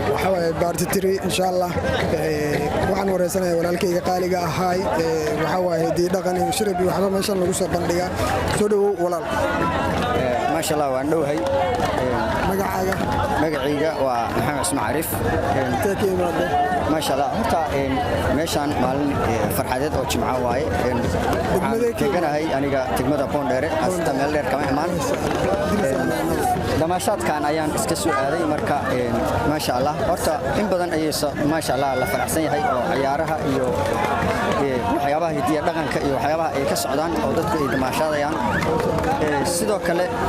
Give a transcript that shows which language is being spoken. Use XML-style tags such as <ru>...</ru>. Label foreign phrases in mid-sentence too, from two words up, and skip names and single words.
<so>waxa waaye baarti tiri</so> <ar>إن شاء الله</ar> <so>waxaan wareysanayaa walaalkayga qaaliga ahaay waxa waaye hidii dhaqan iyo shirab iyo waxba meeshan lagu soo bandhigaa soo dhawow walaal</so> <ar>ما شاء الله</ar> <so>waan dhowhay magacayga waa Maxamed Ismaaciil Arif</so> <ar>ما شاء الله</ar> <so>horta meeshan maalin farxadeed oo jimca waaye waxaan teganahay aniga degmada Boondheere hasta meel dheer kama imaan damaashaadkan ayaan iska soo aaday marka</so> <ar>ما شاء الله</ar> <so>horta in badan ayay</so> <ar>ما شاء الله</ar> <so>la faraxsan yahay oo ciyaaraha iyo waxyaabaha hidiya dhaqanka iyo waxyaabaha ay ka socdaan oo dadku ay damaashadayaan sidoo kale</so>